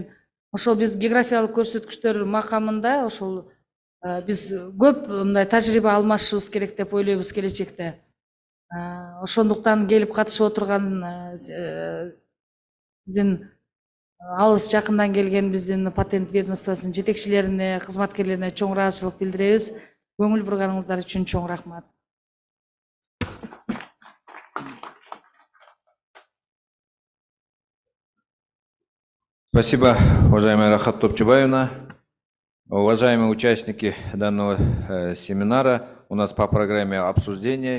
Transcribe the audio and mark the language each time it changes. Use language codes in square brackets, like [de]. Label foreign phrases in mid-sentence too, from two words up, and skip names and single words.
[ky] Ошол биз географиялык көрсөткүчтөр макамында ошол биз көп мындай тажрыйба алмашыбыз керек деп ойлойбуз келечекте. Ошондуктан келип катышып отурган биздин алыс жакындан келген биздин патент ведомствосунун жетекчилерине, кызматкерлерине чоң ыраазычылык билдиребиз. Көңүл бурганыңыздар үчүн чоң рахмат. [ru] Спасибо, уважаемая Рахат Топчубаевна. Уважаемые участники данного семинара, у нас по программе обсуждения.